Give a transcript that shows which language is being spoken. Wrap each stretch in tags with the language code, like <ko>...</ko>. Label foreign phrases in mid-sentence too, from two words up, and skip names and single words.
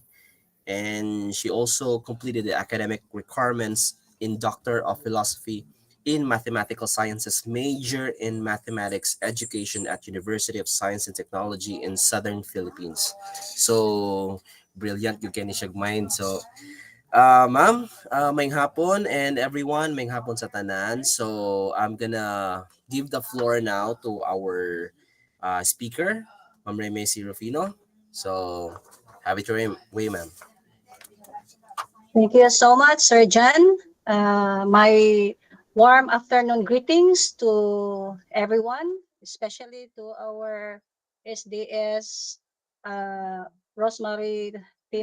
<en>And she also completed the academic requirements in Doctor of Philosophy in Mathematical Sciences major in Mathematics Education at University of Science and Technology in Southern Philippines. So, brilliant you can mind. So,</en> <ceb>ma'am, may hapon</ceb> <en>and everyone,</en> <ceb>may hapon sa tanan.</ceb> <en>So, I'm gonna give the floor now to our speaker, Ma'am Reme C. Rufino. So, have it your way, ma'am. Thank you so much, Sir John. My warm afternoon greetings to everyone, especially to our SDS Rosemary P.</en>